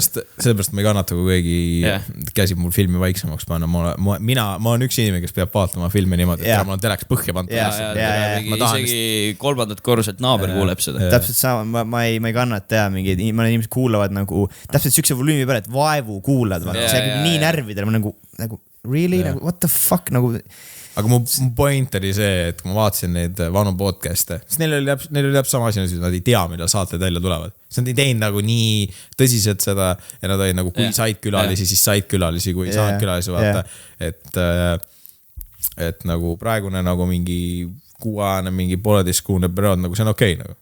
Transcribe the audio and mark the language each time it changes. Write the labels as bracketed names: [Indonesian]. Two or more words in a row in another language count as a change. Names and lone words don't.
[Estonian] Sellepärast ma ei kannata, kui keegi käsib mul filmi vaiksemaks panna. Ma olen üks inimene, kes peab vaatama filmi niimoodi, et ma olen teleks põhja pannud. Isegi 3. korruselt naaber kuuleb seda. Täpselt sama, ma ei kannata mingid, mõned inimesed kuulavad nagu täpselt sükse volüümi peale, et vaevu kuulad. See on nii närvidel, ma nagu [English] really, what the fuck [Estonian] nagu. Aga mu point oli see, et kui ma vaatasin neid vanu podcast'e, siis neil oli täpselt sama asi, nad ei tea, mida saated välja tulevad. Siis nad ei teinud nagu nii tõsiselt seda ja nad olid nagu, kui said külalisi, siis said külalisi, kui saad külalisi vaata. Et nagu praegune nagu mingi 6-aastane, mingi 1,5-kuune periood, nagu see on okei nagu.